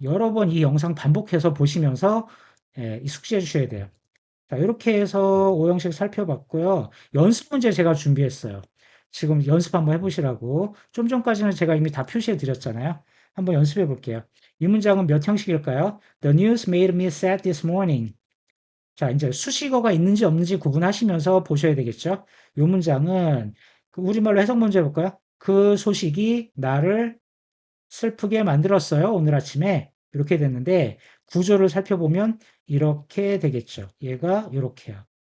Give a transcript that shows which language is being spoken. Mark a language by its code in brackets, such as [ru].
[ko] 여러 번 이 영상 반복해서 보시면서 예, 숙지해 주셔야 돼요. 자, 이렇게 해서 오형식 살펴봤고요. 연습 문제 제가 준비했어요. 지금 연습 한번 해보시라고. 좀 전까지는 제가 이미 다 표시해 드렸잖아요. 한번 연습해 볼게요. 이 문장은 몇 형식일까요? [en] The news made me sad this morning. [ko] 자, 이제 수식어가 있는지 없는지 구분하시면서 보셔야 되겠죠? 이 문장은 그 우리말로 해석 먼저 해볼까요? 그 소식이 나를 슬프게 만들었어요. 오늘 아침에. 이렇게 됐는데 구조를 살펴보면 이렇게 되겠죠. 얘가 이렇게요.